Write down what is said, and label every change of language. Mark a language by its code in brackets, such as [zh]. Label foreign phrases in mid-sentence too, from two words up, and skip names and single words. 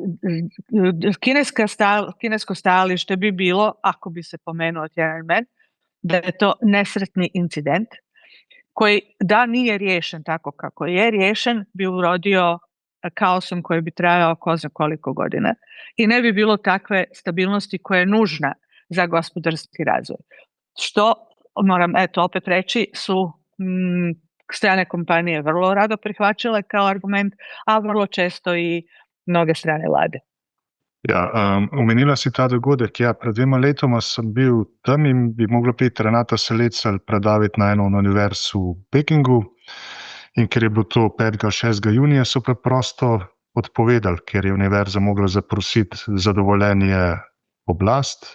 [hr] Kinesko stajalište bi bilo, ako bi se pomenuo Tiananmen, da je to nesretni incident koji da nije riješen tako kako je riješen bi urodio kaosom koji bi trajao ko zna koliko godina i ne bi bilo takve stabilnosti koja je nužna za gospodarski razvoj. Što, moram opet reći, su strane kompanije vrlo rado prihvaćale kao argument, a vrlo često i mnoge strane vlade. [sl] Ja, omenila si ta dogodek. Ja, pred 2 letoma sem bil tam in bi mogla priti Renata Selecel predavati na eno univerzo v Pekingu. In ker je bilo to 5. 6. junija, so preprosto odpovedali, ker je univerza mogla zaprositi za dovoljenje oblast.